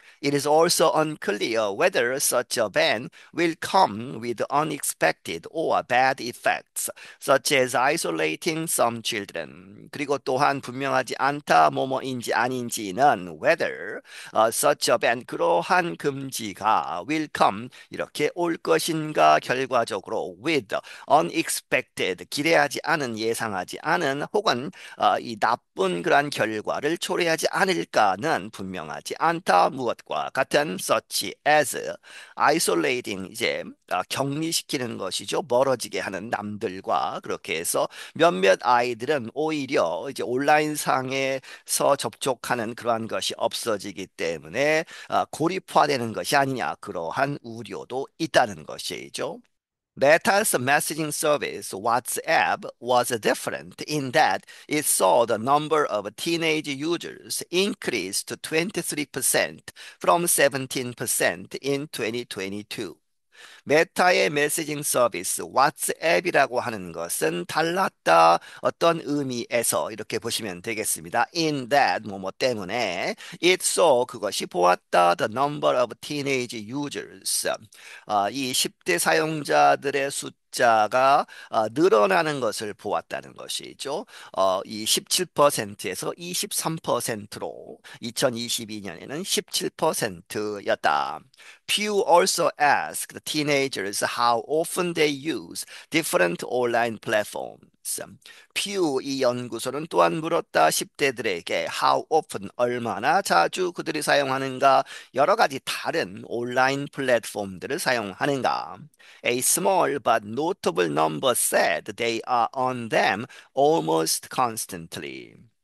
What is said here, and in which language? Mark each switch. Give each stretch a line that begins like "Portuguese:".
English: It is also unclear whether such a ban will come with unexpected or bad effects, such as isolating some children.
Korean: 그리고 또한 분명하지 않다 뭐뭐인지 아닌지는
English: whether such a ban
Korean: 그러한 금지가
English: will come
Korean: 이렇게 올 것인가 결과적으로
English: with unexpected
Korean: 기대하지 않은 예상하지 않은 혹은 이 나쁜 그러한 결과를 초래하지 않을까는 분명하지 않다 무엇과 같은
English: such as isolating
Korean: 이제 격리시키는 것이죠. 멀어지게 하는 남들과 그렇게 해서 몇몇 아이들은 오히려 이제 온라인상에서 접촉하는 그러한 것이 없어지기 때문에 고립화되는 것이 아니냐 그러한 우려도 있다는 것이죠.
English: Meta's messaging service, WhatsApp, was different in that it saw the number of teenage users increase to 23% from 17% in 2022.
Korean: 메타의 메시징 서비스 왓츠앱이라고 하는 것은 달랐다 어떤 의미에서 이렇게 보시면 되겠습니다.
English: In that
Korean: 뭐뭐 때문에
English: it saw
Korean: 그것이 보았다
English: the number of teenage users
Korean: 이 10대 사용자들의 숫자가 늘어나는 것을 보았다는 것이죠. 이 17%에서 23%로 2022년에는 17%였다.
English: Pew also asked the teenagers how often they use different online platforms.
Korean: 퓨 이 연구소는 또한 물었다 10대들에게
English: how often
Korean: 얼마나 자주 그들이 사용하는가 여러 가지 다른 온라인 플랫폼들을 사용하는가.
English: A small but notable number said they are on them almost constantly.